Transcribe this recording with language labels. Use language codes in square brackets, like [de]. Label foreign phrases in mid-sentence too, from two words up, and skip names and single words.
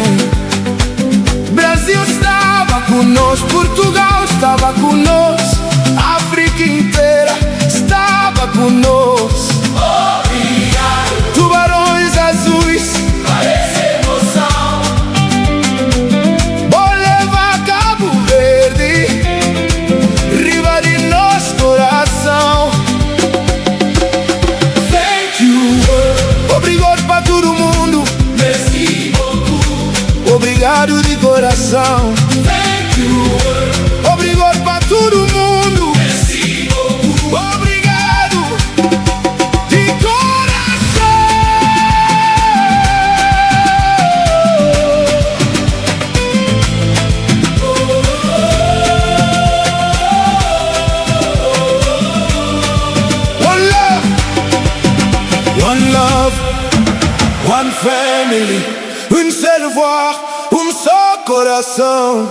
[pt] Brasil estava conosco, Portugal estava conosco, África inteira estava conosco. Obrigado. Tubarões azuis, parece emoção. Vou levar Cabo Verde, riba de nosso coração. [en] Thank you, world. [pt] Obrigado pra todo mundo. [fr] Merci beaucoup. [pt] Obrigado de coração. [en] Thank you, world. [pt] Obrigado pra todo mundo. [fr] Merci beaucoup. [pt] Obrigado de coração. [en] One love, one family, [fr] un seul voir, un [pt] só coração.